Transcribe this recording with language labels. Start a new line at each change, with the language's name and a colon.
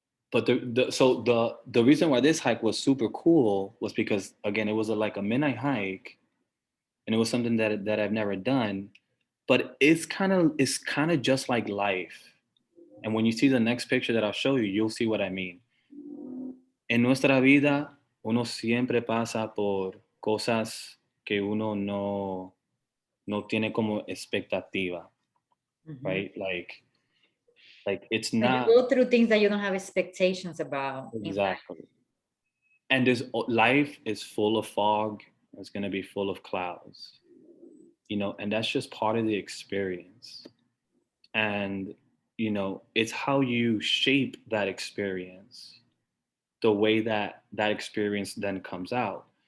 English: But the reason why this hike was super cool was because, again, it was like a midnight hike, and it was something that I've never done. But it's kind of just like life. And when you see the next picture that I'll show you, you'll see what I mean.
Spanish: En nuestra vida, uno siempre pasa por cosas que uno no tiene como expectativa, right?
English: Like it's not. You go through things that you don't have expectations about. Exactly. And life is full of fog. It's going to be full of clouds, and that's just part of the experience. And, it's how you shape that experience, the way that experience then comes out.